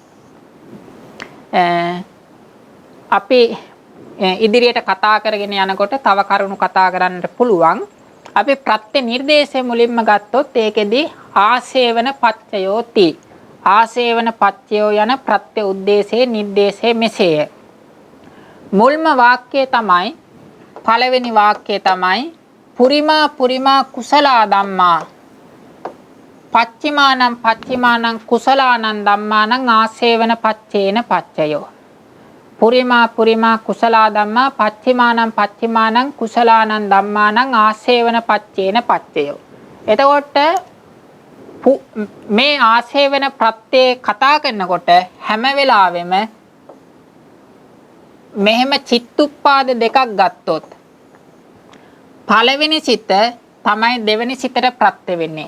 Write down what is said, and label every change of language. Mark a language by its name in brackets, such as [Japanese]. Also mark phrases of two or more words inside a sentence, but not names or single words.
[Sinhala] අපි ඉදිරියට කතා කරගෙන යනකොට තව කරුණු කතා කරන්නට පුළුවන්. අපි ප්‍රත්‍ය නිර්දේශය මුලින්ම ගත්තොත් ඒකෙදී [Pali] ආසේවන පච්චයෝති. ආසේවන පච්චයෝ යන ප්‍රත්‍ය උද්දේශයේ නිර්දේශය මෙසේය. [Sinhala] මුල්ම වාක්‍යය තමයි පළවෙනි වාක්‍යය තමයි [Pali] පුරිමා පුරිමා කුසලා ධම්මා පච්චිමානං කුසලානං ධම්මානං ආසේවන පච්චේන පච්චයෝ. පුරිමා පුරිමා කුසලා ධම්මා පච්චිමානං කුසලානං ධම්මානං ආසේවන පච්චේන පච්චයෝ. [Sinhala] එතකොට මේ ආසේවන ප්‍රත්‍ය කතා කරනකොට හැම වෙලාවෙම මෙහෙම චිත්තුප්පාද දෙකක් ගත්තොත් පළවෙනි සිත තමයි දෙවෙනි සිතට ප්‍රත්‍ය වෙන්නේ.